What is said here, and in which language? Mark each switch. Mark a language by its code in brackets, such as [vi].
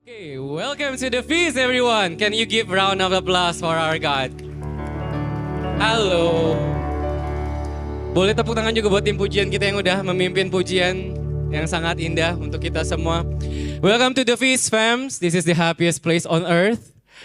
[en] Hey, welcome to the feast, everyone. Can you give round of applause for our God? [id] Halo. Boleh tepuk tangan juga buat tim pujian kita yang udah memimpin pujian yang sangat indah untuk kita semua. [en] Welcome to the feast, fams. This is the happiest place on earth.